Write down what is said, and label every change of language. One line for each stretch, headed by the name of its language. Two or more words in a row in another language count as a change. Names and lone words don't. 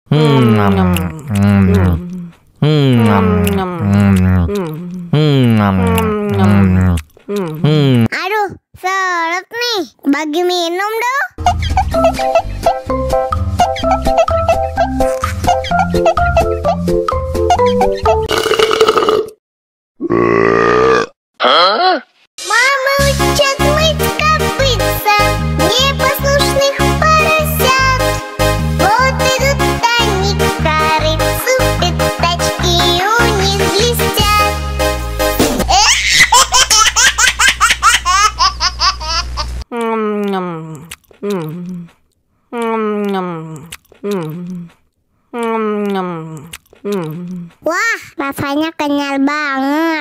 Indonesian: Aduh, seret nih. Bagi minum dong.
Russian: Мама учат мыть копытца, непослушных поросят. Вот идут они к корыцу, пятачки у них блестят.
Indonesian: Wah, rasanya kenyal banget.